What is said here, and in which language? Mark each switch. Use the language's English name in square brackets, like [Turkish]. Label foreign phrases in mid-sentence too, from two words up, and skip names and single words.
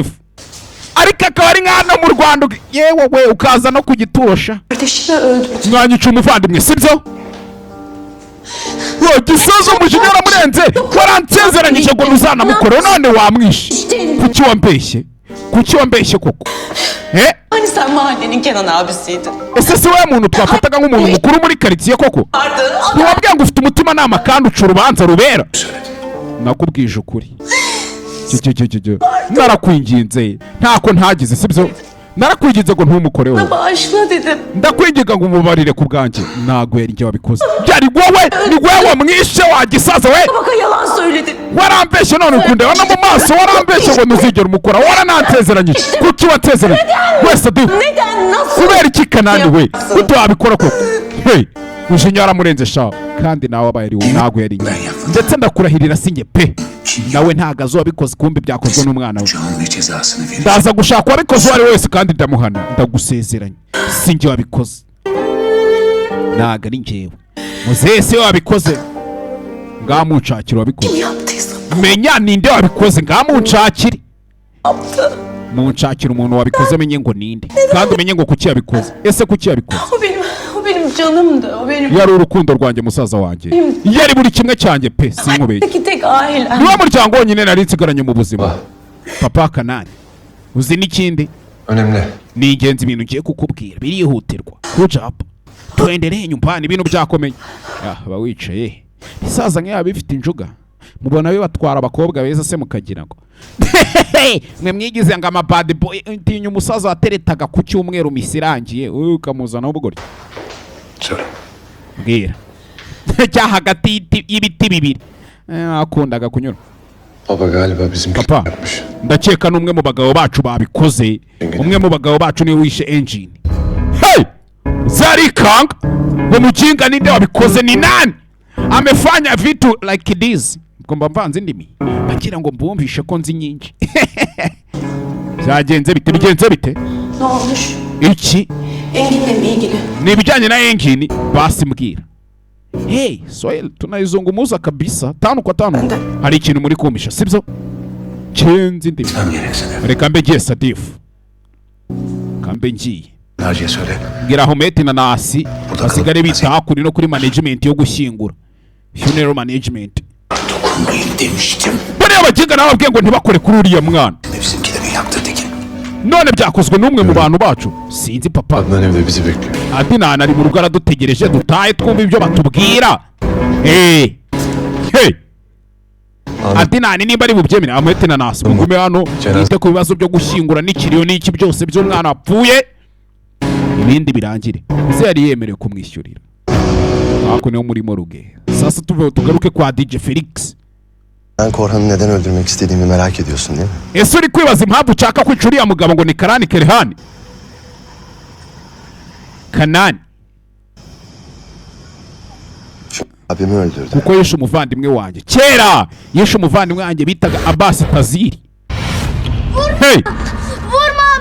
[Kinyarwanda] Ariko akaba ari nkana mu Rwanda yewe we ukaza no kugitosha. [Turkish] Kardeşini öldürdü. [Kinyarwanda] Mwanyica umuvandimwe sibyo? Yo gisozo mujinyara murenze waransezeranyije ngo uzanamukora none wamwishe. Kuki wambeshye koko? [Turkish] Hani sen mahallenin Kenan abisiydin. [Kinyarwanda] Ese si we muntu twafataga nk'umuntu mukuru muri quartier koko? Ntiwabwiye ngo ufite umutima nama kandi uca urubanza rubera. Nakubwije ukuri. Narakwinginze ntako ntagize sibyo? Narakwinginze ngo ntumukoreho. [Turkish] Bağışla dedim. [Kinyarwanda] Ndakwinginga ngo umubarire ku bwanjye. Nago yari njye wabikoze. Byari wowe, ni wowe wamwishe wagisaza we. [Turkish] Baka yalan söyledin. [Kinyarwanda] Warambeshye none ukundeba no mu maso warambeshye ngo ntuzigera umukora. Waranantezeranyije. Kuki watezeranye? Wese du. [Turkish] Neden nasıl? [Kinyarwanda] Kubera iki Kanani we? Kuki wabikora koko? Hey, ujinyara murenze sha kandi nawe abaye ari nago yari njye. Ndetse ndakurahirira singe pe. Nawe ntago azobikoze kumbi byakozwe n'umwana we. Ndaza gushaka wabikoze wari wese kandi ndamuhana ndagusezeranye. Singe wabikoze. Naga ari njyewe. Muzehe se wabikoze. Ngamucakira wabikoze. Menya ninde wabikoze ngamucakire. Muncakira umuntu wabikoze menye ngo ninde. Kandi umenye ngo kuki yabikoze. Ese kuki yabikoze? [Turkish] O benim canımdı. O benim. [Kinyarwanda] Yari urukundo rwanjye musaza wanjye. Yari buri kimwe cyanjye pe sinkubeye. [Turkish] Peki tek ailem. [Kinyarwanda] Niwe muryango wonyine nari nsigaranye mu buzima. Papa Kanani. Uzi n'ikindi? [Turkish] Önemli. [Kinyarwanda] Ni ingenzi ibintu ngiye kukubwira birihutirwa. Kujapa. Twendereye nyumbani ibintu byakomeye. Bawicaye. Isaza nk'ya bifite injuga. Mubona we batwara abakobwa beza se mukagira ngo. Mwe mwigize ngo ama [English] bad boy [Kinyarwanda] ntinya umusaza wateretaga ku cyumweru misirangiye ukamuzana ubugori. Sorry. Bwira. Cya hagati y'ibiti bibiri. Akundaga kunyura. [Turkish] Baba galiba bizim [Kinyarwanda] Papa, ndakeka n'umwe mu bagabo bacu babikoze. Umwe mu bagabo bacu ni wishe Engine. Hey! Zarikanga! Ngo mukinga ninde wabikoze [Swahili] ni nani? amefanya vitu [English] like this. [Kinyarwanda] Ngomba mvanze indimi bagira ngo mbumvishe ko nzi nyinshi. Byagenze bite? [Turkish] Ne olmuş? [Kinyarwanda] Iki [Turkish] Engin'le mi ilgili? [Kinyarwanda] ni ibijyanye na engine basi mbwira. Hey, Swahili [Swahili] tunaizungumuza kabisa. 5 kwa 5. [Kinyarwanda] Hari ikintu muri kumisha, sibyo? Chenzi ndimi. Reka mbe giye Sadifu. Kambe ngiye. [Turkish] Naciye söyle. [Kinyarwanda] Gira Hometi na Nasi basigare bita kuri no kuri management yo gushyingura. [English] Funeral management. [Turkish] Dokunmayın demiştim. [Kinyarwanda] Bariya baginga nababwiye ngo ntibakore kuri uriya mwana. [Turkish] Bizimki de mi yaptı Tekin? [Kinyarwanda] None byakozwe n'umwe mu bantu bacu. Sinzi papa. [Turkish] Adnan evde bizi bekliyor. [Kinyarwanda] Adnan ari mu rugo aradutegereje, dutahe twumva ibyo batubwira. Hey. Adnan nimba ari bubyemere amwete na Nasi mugume hano yite ku bibazo byo gushyingura n'ikiriyo n'iki byose by'umwana wapfuye. Ibindi birangire. Ese yari yemerewe kumwishyurira. Ako niyo murimo ruge. Sasa tugaruke kwa DJ Felix. [Turkish] Sen Korhan'ı neden öldürmek istediğimi merak ediyorsun değil mi? [Kinyarwanda] Ese uri kwibaza impamvu ushaka kwica uriya mugabo ngo ni Karani Kerehani? Kanani. [Turkish] Abimi öldürdü. [Kinyarwanda] Kuko yishe umuvandimwe wanjye. Kera yishe umuvandimwe wanjye bitaga Abbas Taziri. [Turkish] Hey! Vurma!